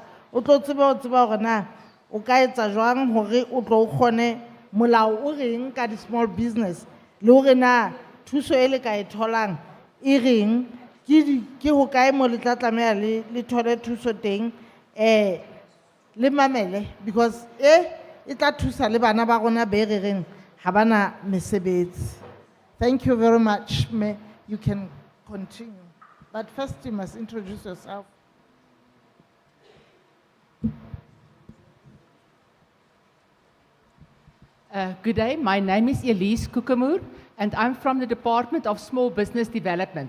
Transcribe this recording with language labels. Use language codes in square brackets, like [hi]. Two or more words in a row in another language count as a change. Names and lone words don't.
[st] O tlo tseba hore na o ka etsa jwang hore o tlo kgone molao o reng ka di- [en] small business, [st] le hore na thuso e le ka e tholang e reng, ke ho kae mo le tla tlameha le thole thuso teng, le mamele, because e tla thusa le bana ba rona be re reng ha bana mesebetsi. [en] Thank you very much. You can continue. But first you must introduce yourself. Good day, my name is Elise Kukamoor, and I'm from the Department of Small Business Development.